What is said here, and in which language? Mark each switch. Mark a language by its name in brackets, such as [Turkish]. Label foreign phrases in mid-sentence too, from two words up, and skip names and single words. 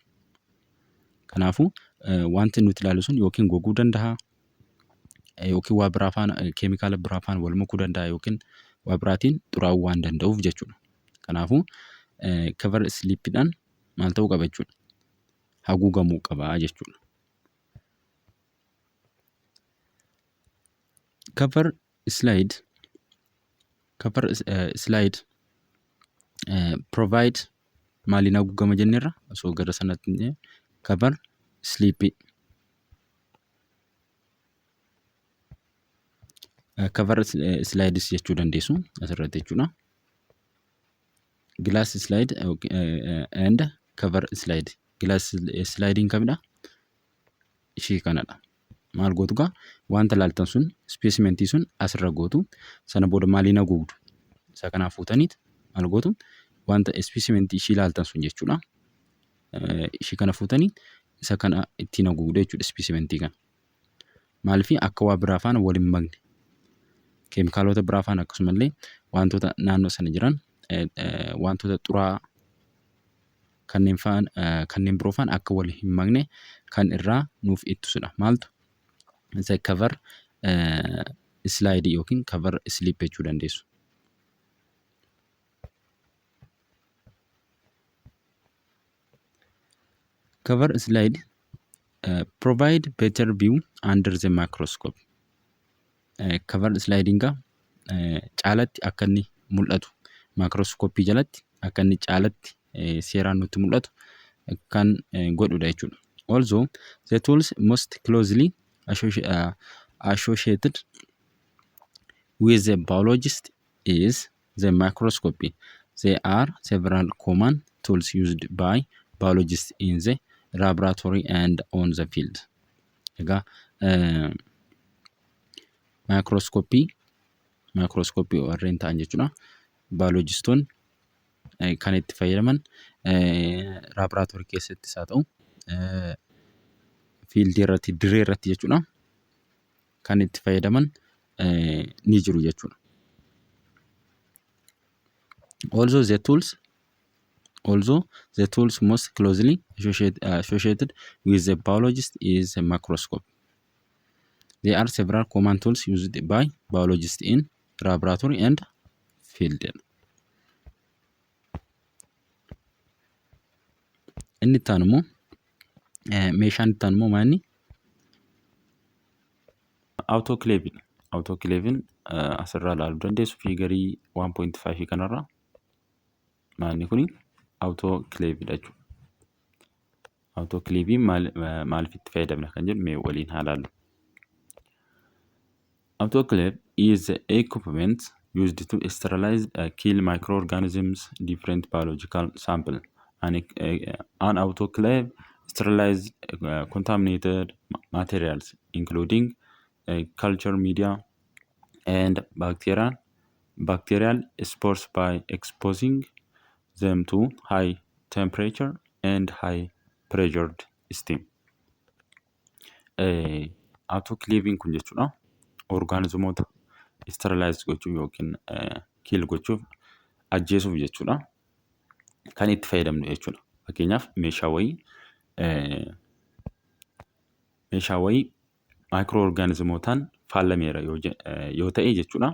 [Oromo] Kanaafuu wanti nuti ilaallu sun yookiin goguu danda'a yookiin waa biraa faana keemikaala biraa faana wal makuu danda'a yookiin waa biraatiin xuraawuu waan danda'uuf jechuudha. Kanaafuu [English] cover sleepidhaan [Oromo] maal ta'uu qaba jechuudha. Haguugamuu qaba jechuudha. [English] Cover slide provide [Oromo] maaliin haguugama jenneerra osoo gara sanatti [English] cover sleep cover slides [Oromo] jechuu dandeessu asirratti jechuudha. [English] Glass slide and cover slide. Glass sliding [Oromo] kamidha? Ishii kanadha. Maal gootu gaa wanta ilaaltan sun speesimentii sun asirra gootu sana booda maaliin haguugdu isa kanaa fuutaniit maal gootu wanta speesimentii ishii ilaaltan sun jechuudha. Ishii kana fuutanii isa kana ittiin haguugdu jechuudha speesimentii kana. Maaliif akka waa biraa faana wal hin makne keemikaalota biraa faana akkasumallee wantoota naannoo sana jiran wantoota xuraa'aa kanneen biroo faana akka wal hin makne kan irraa nuuf ittisudha. Maaltu isa [English] cover slide [Oromo] yookiin [English] cover sleep [Oromo] jechuu dandeessu. [English] Cover slide provide better view under the microscope. Cover sliding [Oromo] caalatti akka inni mul'atu microscopy jalatti akka inni caalatti seeraan nutti mul'atu kan godhudha jechuudha. [English] Also the tools most closely associated with the biologist is the microscopy. There are several common tools used by biologists in the laboratory and on the field. [Oromo] Egaa microscopy warreen ta'an jechuudha. Biologistoonni kan itti fayyadaman laboratory keessattis haa ta'u fiildii irratti diree irratti jechuudha kan itti fayyadaman ni jiru jechuudha. [English] Also the tools most closely associated with the biologist is a microscope. There are several common tools used by biologists in laboratory and field. [Oromo] Inni itti aanu immoo meeshaan itti aanu immoo maanni autoclavein asirraa ilaaluu dandeessu fiigarii 1.5 kanarraa maanni kuni autoclaveidha jechuudha. Autoclavein maaliif itti fayyadamna kan jedhu mee waliin haa ilaallu. [English] Autoclave is equipment used to sterilize kill microorganisms, different biological sample. An autoclave sterilizes contaminated materials, including culture media and bacterial spores by exposing them to high temperature and high pressured steam. [Oromo] Autoclaving kun jechuudha. Orgaanizimoota sterilize gochuu yookiin kill gochuuf ajjeesuuf jechuudha. Kan itti fayyadamnu jechuudha. Fakkeenyaaf meeshaa wayii maayikirooorgaanizimootaan faalameera yoo ta'e jechuudha.